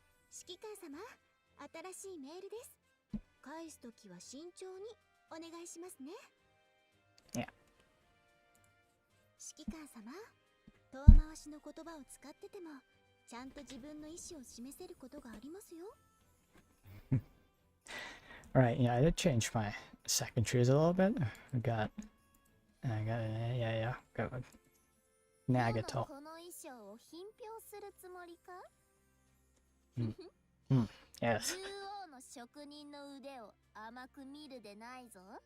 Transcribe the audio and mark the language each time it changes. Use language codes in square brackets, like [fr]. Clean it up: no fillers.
[ja] 指揮官様、新しいメールです。返すときは慎重にお願いしますね。 [en] Yeah. [ja] 指揮官様、遠回しの言葉を使ってても、ちゃんと自分の意思を示せることがありますよ。 [en] Right, yeah, I did change my second trees a little bit. I got Nagato. [ja] この衣装を品評するつもりか？ [en] Yes. [ja] 竜王の職人の腕を甘く見るでないぞ。